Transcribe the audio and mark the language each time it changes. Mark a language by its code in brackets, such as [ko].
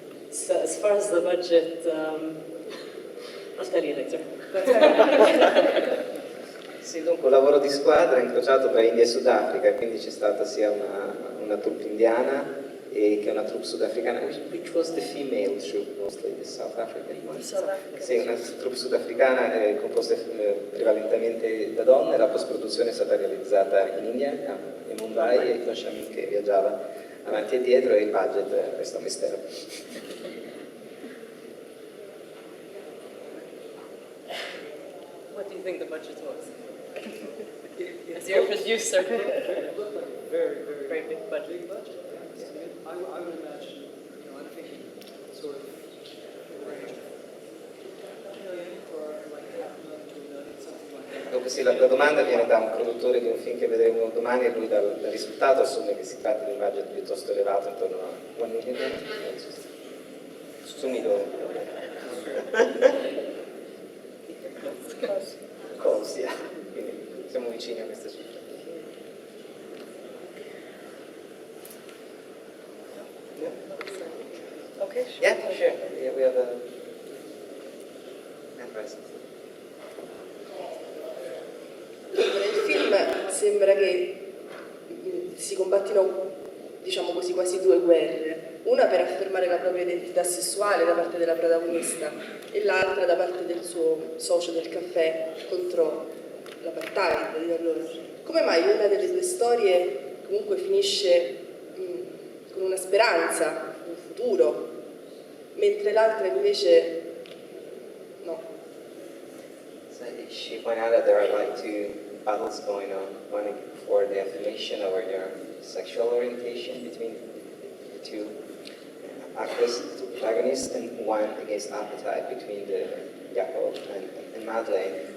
[en] So as far as the budget, I'll tell you later. [it] Sì, dunque un lavoro di squadra incrociato tra India e Sudafrica, quindi c'è stata sia una troupe indiana che una troupe sudafricana, [en] which was the female troupe, mostly the South African one. [it] Sì, una troupe sudafricana composta prevalentemente da donne. La post-produzione è stata realizzata in India, a Mumbai, e con Shamim che viaggiava avanti e dietro, e il budget resta un mistero. [en] What do you think the budget was? As your producer. very big budget. Big budget. I would imagine, I'm thinking sort of in the range of $1 million or like $500,000 to $1 million, something like that. [it] Comunque sì, la domanda viene da un produttore di un film che vedremo domani e lui dal risultato assume che si tratta di un budget piuttosto elevato, intorno a $1 million. Sumido. Così, quindi siamo vicini a queste cifre. [en] Okay, sure. Yeah, sure. Yeah, we have a hand raised. [it] Nel film sembra che si combattino, diciamo così, quasi due guerre, una per affermare la propria identità sessuale da parte della protagonista e l'altra da parte del suo socio del caffè contro l'apartheid di allora. Come mai una delle due storie comunque finisce con una speranza, un futuro, mentre l'altra invece no? [en] So she pointed out that there are like two battles going on, one for the affirmation of your sexual orientation between the two actors, protagonists, and one against appetite between the Jacob and Madeleine.